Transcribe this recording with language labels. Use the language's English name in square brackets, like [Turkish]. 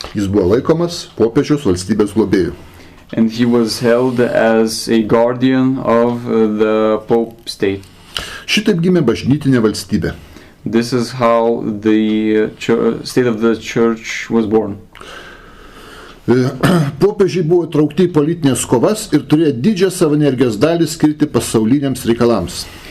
[Lithuanian] Jis buvo laikomas popiežiaus valstybės globėjų. [English] And he was held as a guardian of the Pope state. [Lithuanian] Šitaip gimė bažnytinė valstybė. [English] This is how the state of the church was born. [Lithuanian] Popiežiai buvo traukti į politinės kovas ir turėjo didžią savo energijos dalį skirti pasauliniams reikalams.